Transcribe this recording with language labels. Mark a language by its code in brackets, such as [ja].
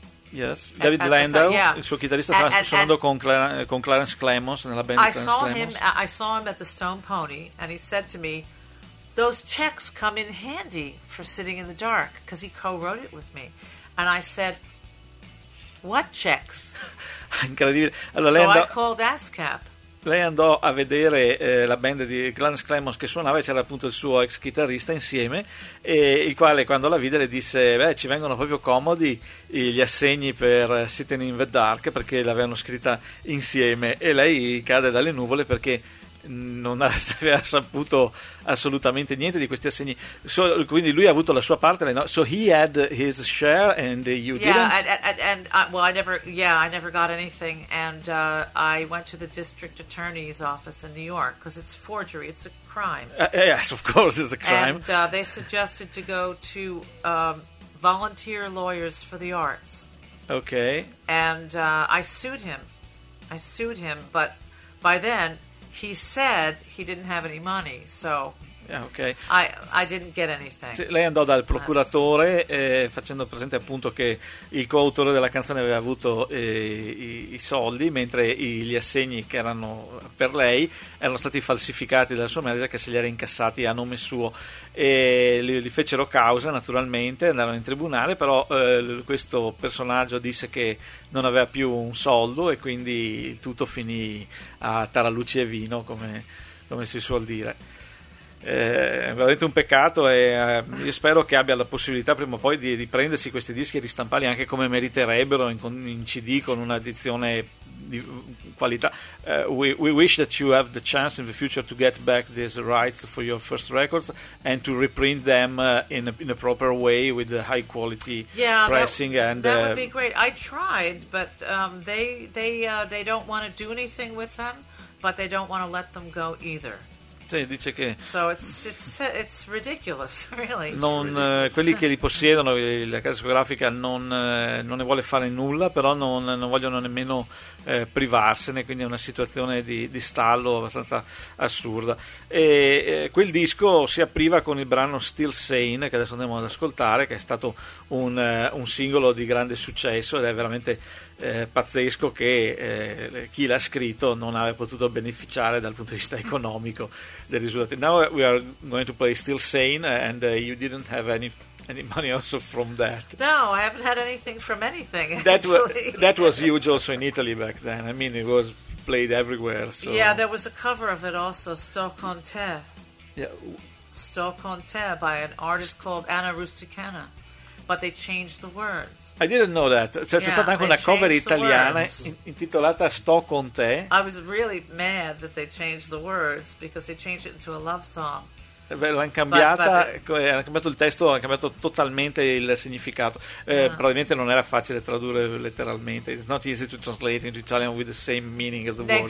[en] Yes, [it] David Landau, [en] yeah. [it] Il suo chitarrista stava suonando con Clarence Clemons nella band. [en] I saw him at the Stone Pony, and he said to me, "Those checks come in handy for Sitting in the Dark," because he co-wrote it with me, and I said, "What checks?" [it] Incredibile. Allora, [en] I called ASCAP. [it] Lei andò a vedere la band di Clarence Clemons che suonava, e c'era appunto il suo ex chitarrista insieme, e il quale quando la vide le disse: beh, ci vengono proprio comodi gli assegni per Sitting in the Dark, perché l'avevano scritta insieme. E lei cade dalle nuvole perché non aveva saputo assolutamente niente di questi assegni. [en] So, [it] quindi lui ha avuto la sua parte, no? [en] So he had his share and you didn't? I never got anything, and I went to the district attorney's office in New York, because it's forgery, it's a crime. Yes, of course it's a crime. And they suggested to go to volunteer lawyers for the arts. Okay. And I sued him, but by then he said he didn't have any money, so okay. I didn't get anything. [it] Sì, lei andò dal procuratore facendo presente appunto che il coautore della canzone aveva avuto i soldi, mentre gli assegni che erano per lei erano stati falsificati dal suo manager, che se li era incassati a nome suo. E li fecero causa, naturalmente, andarono in tribunale, però questo personaggio disse che non aveva più un soldo, e quindi tutto finì a tarallucci e vino, come si suol dire. È veramente un peccato, e io spero che abbia la possibilità prima o poi di riprendersi questi dischi e ristamparli anche come meriterebbero, in CD con un'edizione di qualità. [en] We wish that you have the chance in the future to get back these rights for your first records and to reprint them in a proper way with the high quality pressing. That would be great. I tried, but they don't want to do anything with them, but they don't want to let them go either. [it] Dice che [en] so it's ridiculous, really. [it] Non quelli che li possiedono, la casa discografica non ne vuole fare nulla, però non vogliono nemmeno privarsene, quindi è una situazione di stallo abbastanza assurda. E quel disco si apriva con il brano Still Sane, che adesso andiamo ad ascoltare, che è stato un singolo di grande successo, ed è veramente pazzesco che chi l'ha scritto non abbia potuto beneficiare dal punto di vista economico del risultato. [en] Now we are going to play Still Sane, and you didn't have any money also from that. No, I haven't had anything from anything. That was huge also in Italy back then. I mean, it was played everywhere. So. Yeah, there was a cover of it also, Sto con te. Yeah. Sto con te by an artist called Anna Rusticana. But they changed the words. I didn't know that. [it] Cioè, c'è stata anche una cover italiana intitolata Sto con te. [en] I was really mad that they changed the words, because they changed it into a love song. [it] L'hanno cambiata, hanno cambiato il testo, hanno cambiato totalmente il significato. [en] Yeah. [it] Probabilmente non era facile tradurre letteralmente. [en] It's not easy to translate into Italian with the same meaning of the word.